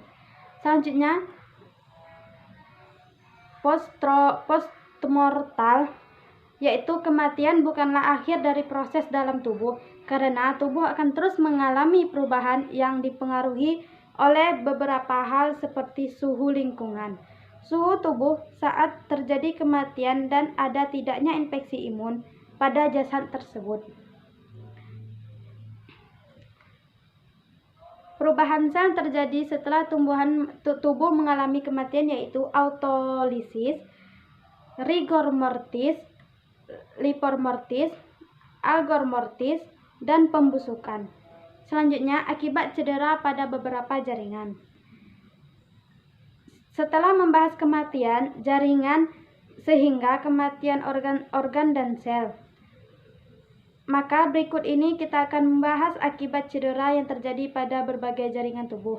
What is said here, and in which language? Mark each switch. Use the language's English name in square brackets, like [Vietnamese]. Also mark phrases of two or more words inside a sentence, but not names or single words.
[Indonesian] Selanjutnya, postmortal, yaitu kematian bukanlah akhir dari proses dalam tubuh, karena tubuh akan terus mengalami perubahan yang dipengaruhi oleh beberapa hal seperti suhu lingkungan, suhu tubuh saat terjadi kematian, dan ada tidaknya infeksi imun pada jasad tersebut. Perubahan sel terjadi setelah tubuh mengalami kematian yaitu autolisis, rigor mortis, livor mortis, algor mortis, dan pembusukan. Selanjutnya, akibat cedera pada beberapa jaringan. Setelah membahas kematian jaringan sehingga kematian organ dan sel, maka berikut ini kita akan membahas akibat cedera yang terjadi pada berbagai jaringan tubuh.